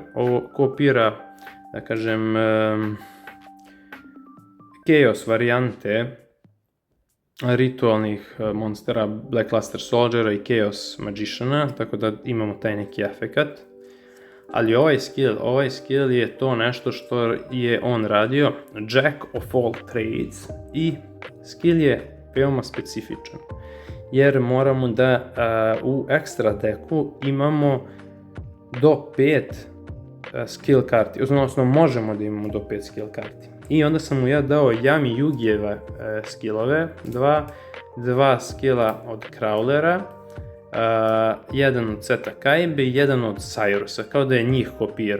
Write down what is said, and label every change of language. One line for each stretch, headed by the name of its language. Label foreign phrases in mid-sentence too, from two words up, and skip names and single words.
Serbian: Ovo kopira, da kažem, Chaos varijante ritualnih monstera, Black Luster Soldiera i Chaos Magiciana, tako da imamo taj neki efekat. Ali ovaj skill je to nešto što je on radio,
English: Jack of all trades,
Serbian: i skill je veoma specifičan, jer moramo da u ekstra deku imamo do 5 skill karti, odnosno možemo da imamo do 5 skill karti. I onda sam mu ja dao Yami Yugijeve skillove, dva skilla od Crawlera, jedan od Seta Kaibe i jedan od Cyrusa, kao da je njih kopirao.